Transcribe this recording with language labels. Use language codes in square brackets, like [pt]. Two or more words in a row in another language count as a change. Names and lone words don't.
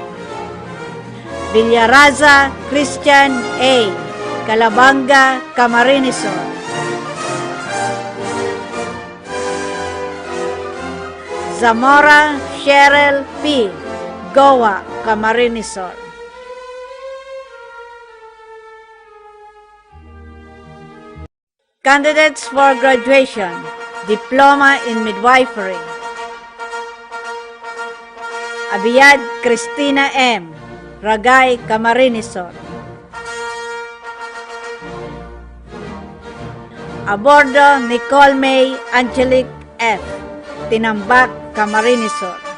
[en] Villaraza Christian A. Calabanga Camarines Sur. Zamora Cheryl P. Goa Camarines Sur. Candidates for graduation, Diploma in Midwifery. Abiyad Cristina M. Ragay Camarines Sur. Abordo Nicole May Angelique F. Tinambak Camarines Sur.